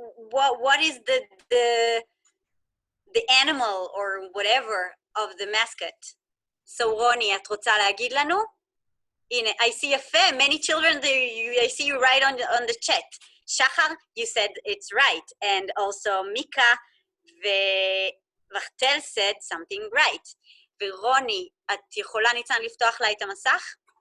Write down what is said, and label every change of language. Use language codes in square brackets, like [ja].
[en] What is the animal or whatever of the mascot? [he] So רוני, את רוצה להגיד לנו? הנה, [en] I see יפה, many children, I see you right on the chat. Shachar, you said it's right, and also Mika ורחטל said something right. [he] ורוני, את יכולה ניצן לפתוח לה את המסך?